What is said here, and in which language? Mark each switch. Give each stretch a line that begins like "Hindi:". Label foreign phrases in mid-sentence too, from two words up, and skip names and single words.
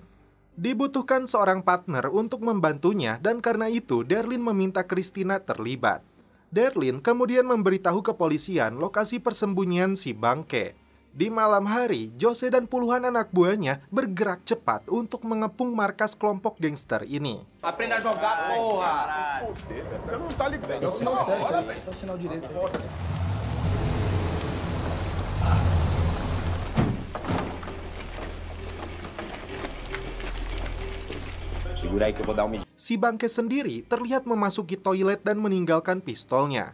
Indonesian: Dibutuhkan seorang partner untuk membantunya dan karena itu Darlene meminta Christina terlibat. Darlene kemudian memberitahu kepolisian lokasi persembunyian si bangke. Di malam hari, Jose dan puluhan anak buahnya bergerak cepat untuk mengepung markas kelompok gangster ini.
Portuguese: Aprenda a jogar, porra! Você não tá ligado. É o sinal certo, é o sinal direito.
Indonesian: Si bangke sendiri terlihat memasuki toilet dan meninggalkan pistolnya.